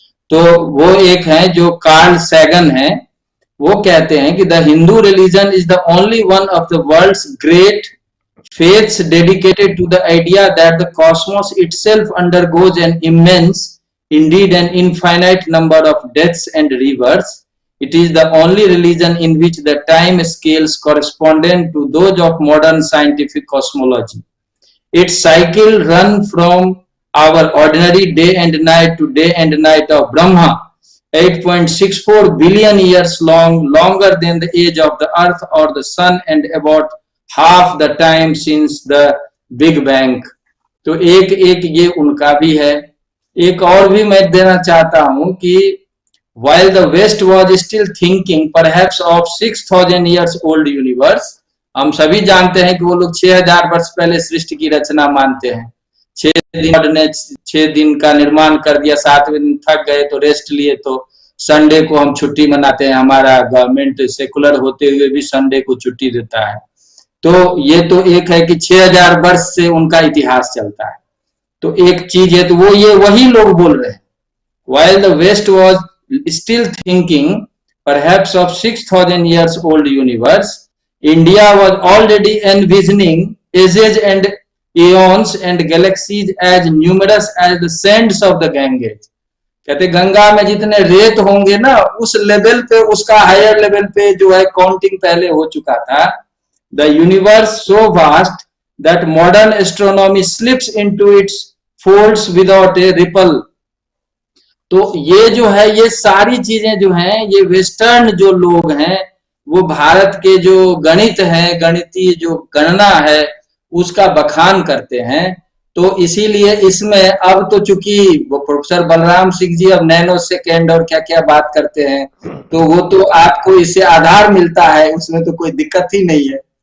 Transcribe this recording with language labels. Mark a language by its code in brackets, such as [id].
[hi] तो वो एक है जो कार्ल सैगन है, वो कहते हैं कि [en] The Hindu religion is the only one of the world's great faiths dedicated to the idea that the cosmos itself undergoes an immense, indeed an infinite number of deaths and rebirths. It is the only religion in which the time scales correspondent to those of modern scientific cosmology. Its cycle run from our ordinary day and night to day and night of Brahma, 8.64 billion years long, longer than the age of the earth or the sun, and about half the time since the Big Bang. [hi] तो एक ये उनका भी है। एक और भी मैं देना चाहता हूं कि [en] while the West was still thinking perhaps of 6000 years old universe, [hi] हम सभी जानते हैं कि वो लोग 6000 वर्ष पहले सृष्टि की रचना मानते हैं। 6 दिन का निर्माण कर दिया, 7वें दिन थक गए तो रेस्ट लिए, तो संडे को हम छुट्टी मनाते हैं। हमारा गवर्नमेंट सेकुलर होते हुए भी संडे को छुट्टी देता है। तो ये तो एक है कि 6000 वर्ष से उनका इतिहास चलता है। तो एक चीज है, तो वो ये वही लोग बोल रहे हैं। [en] While the West was still thinking perhaps of 6000 years old universe, India was already envisioning ages and eons and galaxies as numerous as the sands of the Ganges. [hi] कहते गंगा में जितने रेत होंगे ना, उस लेवल पे, उसका हायर लेवल पे जो है काउंटिंग पहले हो चुका था। [en] The universe so vast that modern astronomy slips into its folds without a ripple. [hi] तो ये जो है, ये सारी चीजें जो हैं, ये वेस्टर्न जो लोग हैं वो भारत के जो गणित है, गणितीय जो गणना है उसका बखान करते हैं। तो इसीलिए इसमें अब तो चूंकि वो प्रोफेसर बलराम सिंह जी अब नैनो सेकेंड और क्या क्या बात करते हैं, तो वो तो आपको इससे आधार मिलता है, उसमें तो कोई दिक्कत ही नहीं है।